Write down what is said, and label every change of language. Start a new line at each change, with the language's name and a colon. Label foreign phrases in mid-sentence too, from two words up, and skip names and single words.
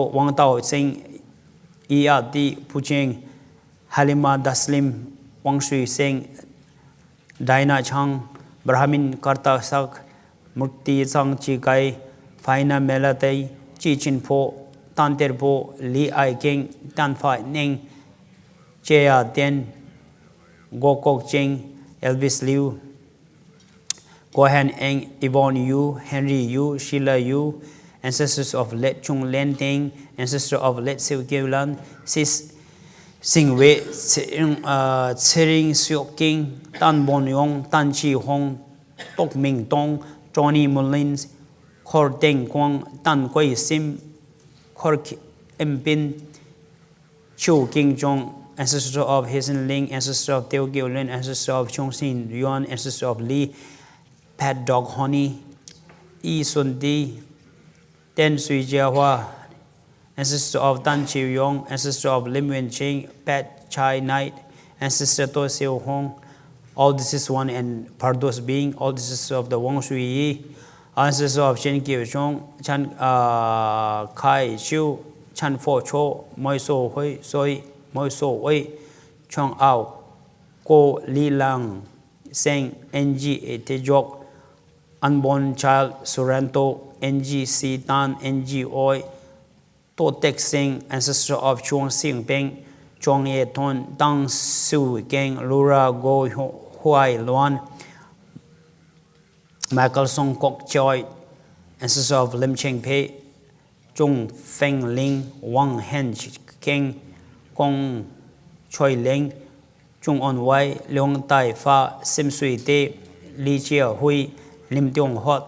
English: Wang Tao Sing, Iya Di Pucheng, Halima Daslim, Wang Shui Seng, Daina Chang, Brahmin Karta Sak, Murti Sang Chi Kai, Faina Melatei, Chi Chin Po, Tan Ter Po, Li Ai King, Tan Fai Ning, Chea Ten, Go Kok Cheng, Elvis Liu, Gohan Eng, Yvonne Yu, Henry Yu, Sheila Yu, ancestors of Let Chung Len Ting, ancestor of Let Siu Kiulan, Sis Sing Wei, Tsering Siok King, Tan Bon Yong, Tan Chi Hong, Tok Ming Tong, Johnny Mullins, Khor Teng Kwang, Tan Kwei Sim, Khor Mpin, Chu King Jong, ancestor of Hazen Ling, ancestor of Teo Giolin, ancestor of Chong Sin Yuan, ancestor of Li, Pat Dog Honey, Yi Sun Di, Ten Sui Jia Hua, ancestor of Tan Chiu Yong, ancestor of Lim Wen Ching, Pat Chai Knight, ancestor To Seo Hong, all this is one and Pardos being, all this is of the Wang Shui Yi, ancestor of Chen Kiu Chong, Chan Kai Chiu, Chan Fo Cho, Moi So Hui, Soi, Moi So Wei, Chong Ao, Ko Li Lang, Seng, NG Te Jok, unborn child Suranto, NG Si Tan, NG Oi, To Tek Sing, ancestor of Chuang Sing Peng, Chuang Ye Ton, Dang Su Geng, Lura Go Huai Luan, Michael Song Kok Choi, ancestor of Lim Cheng Pei, Chung Feng Ling, Wang Hen Keng, Kong Choi Ling, Chung On Wai, Leong Tai Fa, Sim Sui Te, Li Chia Hui, Lim Tiong Hot,